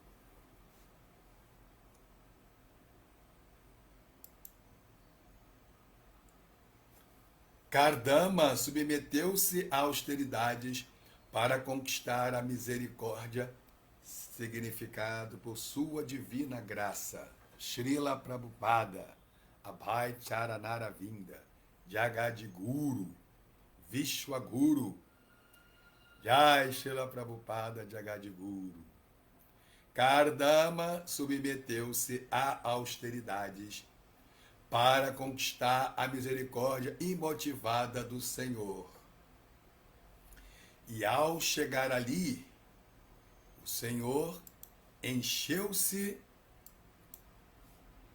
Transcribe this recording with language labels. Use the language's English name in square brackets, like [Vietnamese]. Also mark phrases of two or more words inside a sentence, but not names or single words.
[Portuguese] Kardama submeteu-se a austeridades para conquistar a misericórdia, significado por sua divina graça. Srila Prabhupada, Abhay Charanaravinda, Jagadguru, Vishwaguru, Jai Srila Prabhupada Jagadguru. Kardama submeteu-se a austeridades para conquistar a misericórdia imotivada do Senhor. E ao chegar ali, o Senhor encheu-se